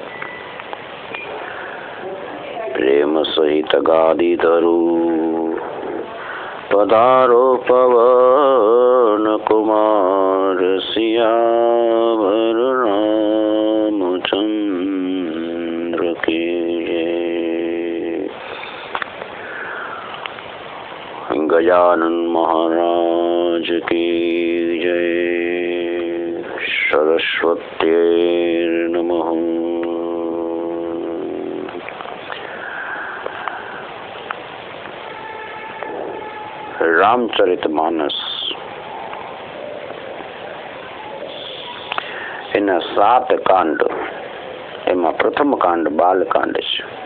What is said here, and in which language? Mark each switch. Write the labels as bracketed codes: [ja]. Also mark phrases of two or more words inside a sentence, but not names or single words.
[hi] प्रेम सहित गादी धरू पधारो पवन कुमार सियावर रामचंद्र की जय। गजानन महाराज की जय। सरस्वती नमः। [gu] રામચરિતમાનસ એના 7 કાંડ, એમાં પ્રથમ કાંડ બાલકાંડ છે.